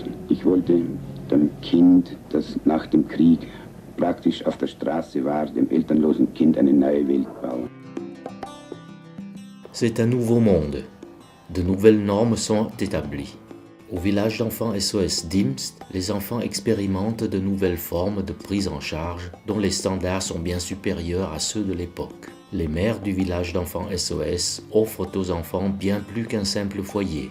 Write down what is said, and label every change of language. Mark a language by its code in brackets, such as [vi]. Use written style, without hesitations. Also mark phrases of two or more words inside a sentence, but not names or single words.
[de] Ich wollte dem Kind, das nach dem Krieg praktisch auf der Straße war, dem elternlosen Kind eine neue Welt bauen. [fr] C'est un nouveau monde. De nouvelles normes sont établies. Au village d'enfants SOS Dimst, les enfants expérimentent de nouvelles formes de prise en charge dont les standards sont bien supérieurs à ceux de l'époque. Les mères du village d'enfants SOS offrent aux enfants bien plus qu'un simple foyer.